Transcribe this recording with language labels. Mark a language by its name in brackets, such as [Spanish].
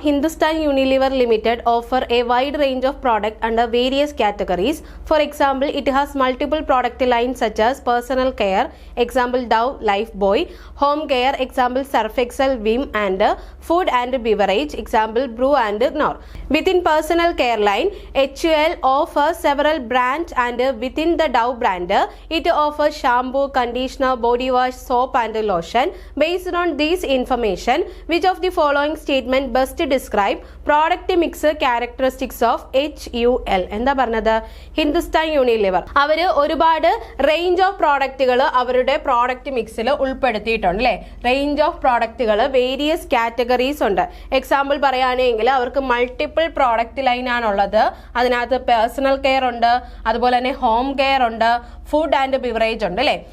[English] Hindustan Unilever Limited offer a wide range of product under various categories. For example, it has multiple product lines such as personal care, example Dove, Lifebuoy, home care, example Surf Excel, Vim, and food and beverage, example brew and Knorr. Within personal care line, HUL offers several brands, and within the Dove brand, it offers shampoo, conditioner, body wash, soap and lotion. Based on this information, which of the following statement best describe product mix characteristics of HUL? [Malayalam] എന്താ പറഞ്ഞത്? Hindustan Unilever അവര് ഒരുപാട് range of പ്രോഡക്റ്റുകൾ അവരുടെ product മിക്സിൽ ഉൾപ്പെടുത്തിയിട്ടുണ്ട് അല്ലേ. Range of പ്രോഡക്റ്റുകൾ വേരിയസ് കാറ്റഗറീസ് ഉണ്ട്. എക്സാമ്പിൾ പറയുകയാണെങ്കിൽ അവർക്ക് മൾട്ടിപ്പിൾ പ്രോഡക്റ്റ് ലൈൻ ആണുള്ളത്. അതിനകത്ത് പേഴ്സണൽ കെയർ ഉണ്ട്, അതുപോലെ തന്നെ ഹോം കെയർ ഉണ്ട്, ഫുഡ് ആൻഡ് ബിവറേജ് ഉണ്ട് അല്ലേ.